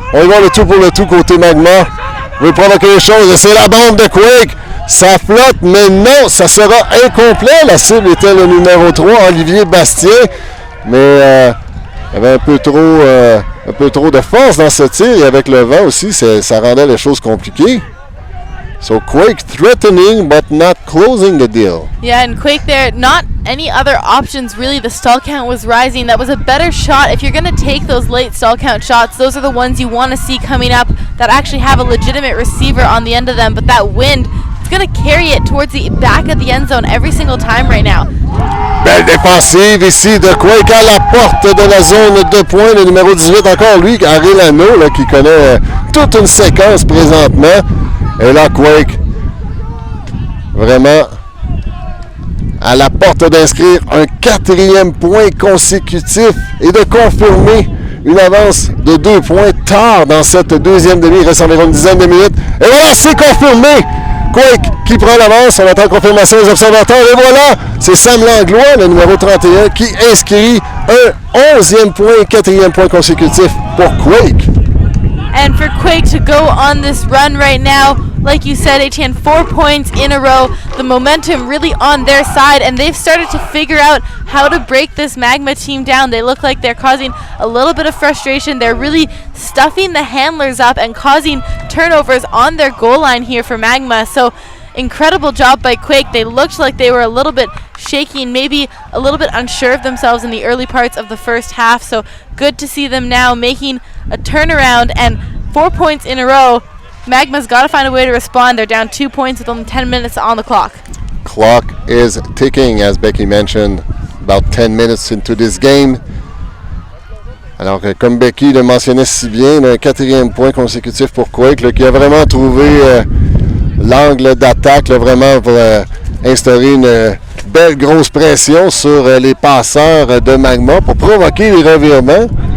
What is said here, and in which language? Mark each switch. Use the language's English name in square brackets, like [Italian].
[French] On y va le tout pour le tout côté Magma. On veut provoquer les choses. C'est la bombe de Quake. Ça flotte, mais non, ça sera incomplet. La cible était le numéro 3, Olivier Bastien. Mais il y avait un peu trop de force dans ce tir. Et avec le vent aussi, ça rendait les choses compliquées. [English] So Quake threatening but not closing the deal. Yeah, and Quake there, not any other options really. The stall count was rising. That was a better shot. If you're going to take those late stall count shots, those are the ones you want to see coming up that actually have a legitimate receiver on the end of them. But that wind, it's going to carry it towards the back of the end zone every single time right now. [French] Belle défensive ici de Quake à la porte de la zone de points. Le numéro 18 encore lui, Arellano, là, qui connaît toute une séquence présentement. Et là, Quake, vraiment à la porte d'inscrire un 4e point consécutif et de confirmer une avance de 2 points tard dans cette deuxième demi. Il reste environ une dizaine de minutes. Et voilà, c'est confirmé! Quake qui prend l'avance. On attend confirmation des observateurs. Et voilà, c'est Sam Langlois, le numéro 31, qui inscrit un 11e point et 4e point consécutif pour Quake. [English] And for Quake to go on this run right now, like you said, Etienne, 4 points in a row, the momentum really on their side, and they've started to figure out how to break this Magma team down. They look like they're causing a little bit of frustration. They're really stuffing the handlers up and causing turnovers on their goal line here for Magma. So incredible job by Quake. They looked like they were a little bit shaky and maybe a little bit unsure of themselves in the early parts of the first half. So good to see them now making a turnaround, and 4 points in a row. Magma's got to find a way to respond. They're down 2 points with only 10 minutes on the clock. Clock is ticking, as Becky mentioned, about 10 minutes into this game. [French] Alors que, comme Becky le mentionnait si bien, un 4e point consécutif pour Quake, là, qui a vraiment trouvé l'angle d'attaque, là, vraiment pour instaurer une belle grosse pression sur les passeurs de Magma pour provoquer les revirements.